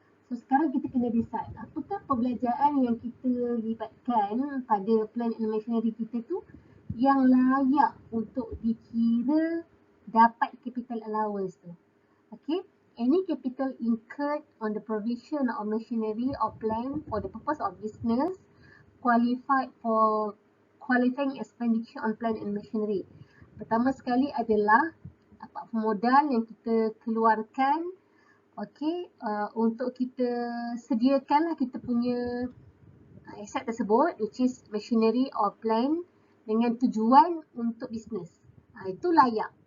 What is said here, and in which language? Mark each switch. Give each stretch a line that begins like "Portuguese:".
Malay: So sekarang kita kena decide apakah perbelanjaan yang kita libatkan pada plant and machinery kita tu yang layak untuk dikira dapat capital allowance tu.
English: Okay, any capital incurred on the provision of machinery or plant for the purpose of business qualified for qualifying expenditure on plant and machinery.
Malay: Pertama sekali adalah apa modal yang kita keluarkan, okay, untuk kita sediakanlah kita punya aset tersebut,
English: which is machinery or plant,
Malay: dengan tujuan untuk bisnes. Itu layak.